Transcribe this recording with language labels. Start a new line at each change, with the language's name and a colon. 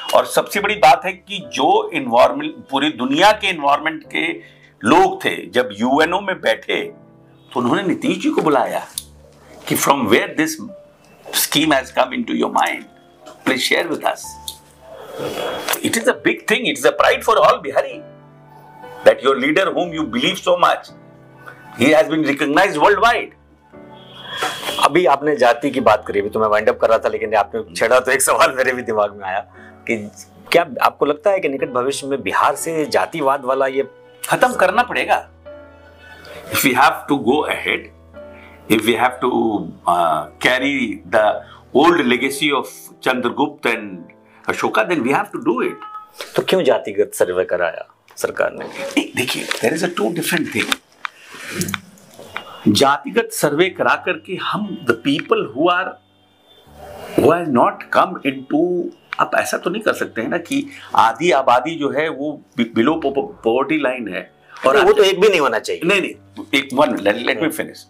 Hindi: और सबसे बड़ी बात है कि जो इन्वायरमेंट, पूरी दुनिया के इन्वायरमेंट के लोग थे, जब यूएनओ में बैठे तो उन्होंने नीतीश जी को बुलाया कि
English: from where this scheme has come into your mind, please share with us. It is a big thing. It is a pride for all Bihari that your leader, whom you believe so much, he has been recognized worldwide.
Hindi: अभी आपने जाति की बात करी, अभी तो मैं wind up कर रहा था, लेकिन आपने छेड़ा तो एक सवाल मेरे भी दिमाग में आया कि क्या आपको लगता है कि निकट भविष्य में बिहार से जातिवाद वाला ये खत्म करना पड़ेगा?
English: If we have to go ahead, if we have to carry the old legacy of Chandragupta and Ashoka, then we have to do it.
Hindi: तो क्यों जातिगत सर्वे कराया सरकार ने? देखिए,
English: there is a two different thing.
Hindi: जातिगत सर्वे करा करके हम
English: the people who have not come into,
Hindi: आप ऐसा तो नहीं कर सकते हैं ना कि आधी आबादी जो है वो
English: below poverty line
Hindi: है, और वो तो एक भी नहीं होना चाहिए। नहीं, एक वन,
English: Let me finish.